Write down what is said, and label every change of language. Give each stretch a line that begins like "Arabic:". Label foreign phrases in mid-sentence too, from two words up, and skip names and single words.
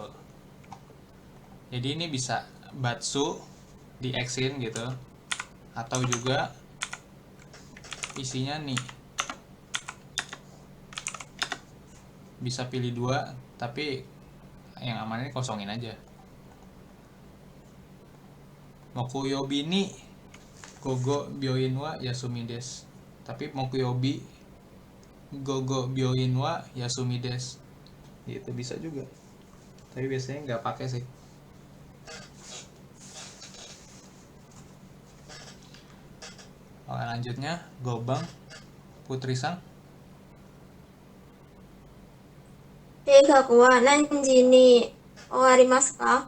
Indonesian: Jadi ini bisa batsu di X-in gitu, atau juga isinya nih bisa pilih dua, tapi yang aman ini kosongin aja.
Japanese: 木曜日に午後病院は休みです.
Indonesian: Tapi
Japanese: 木曜日午後病院は休みです.
Indonesian: Gitu bisa juga. Tapi biasanya nggak pakai sih. Oke, lanjutnya Gobang Putri-san.
Japanese: 計画は何時に終わりますか